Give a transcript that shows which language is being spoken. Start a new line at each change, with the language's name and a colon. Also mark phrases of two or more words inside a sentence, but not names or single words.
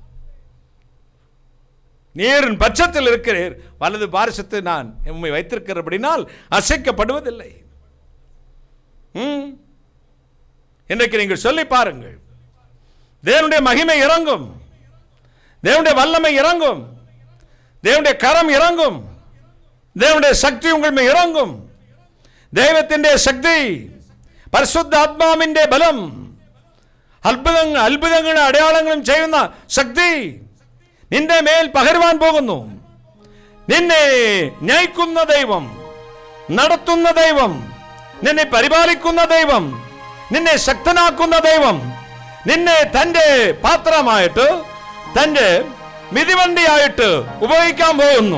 Tamil: நீரின் பட்சத்தில் இருக்கிறீர், வலது பாரிசத்தை நான் உம்மை வைத்திருக்கிறபடினால் அசைக்கப்படுவதில்லை. இன்றைக்கு நீங்கள் சொல்லி பாருங்கள், தேவனுடைய மகிமை இறங்கும், தேவனுடைய வல்லமை இறங்கும், தேவனுடைய கரம் இறங்கும், தேவனுடைய சக்தி உங்கள் மேல் இறங்கும்.
Malayalam: ദൈവത്തിന്റെ ശക്തി, പരിശുദ്ധ ആത്മാവിന്റെ ബലം, അത്ഭുതങ്ങളും അടയാളങ്ങളും ചെയ്യുന്ന ശക്തി നിന്റെ മേൽ പകരുവാൻ പോകുന്നു. നിന്നെ നയിക്കുന്ന ദൈവം, നടത്തുന്ന ദൈവം, നിന്നെ പരിപാലിക്കുന്ന ദൈവം, നിന്നെ ശക്തനാക്കുന്ന ദൈവം നിന്നെ തന്റെ പാത്രമായിട്ട്, തന്റെ മിതിവണ്ടിയായിട്ട് ഉപയോഗിക്കാൻ പോകുന്നു.